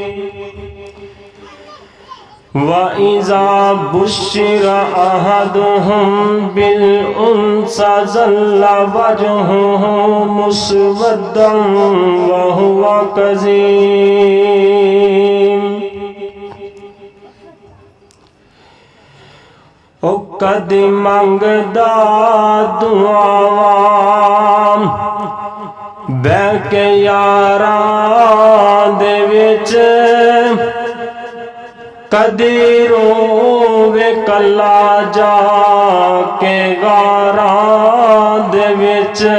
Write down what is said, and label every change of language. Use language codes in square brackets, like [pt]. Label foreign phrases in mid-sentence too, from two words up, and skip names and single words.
[ar] وإذا بشر أحدهم بالأنثى ظل وجهه مسودا وهو كظيم. [pa] او کدی منگدا دعاواں بہ کے یاراں دے وچ کدی رووے کلا جا کے غاراں دے وچ.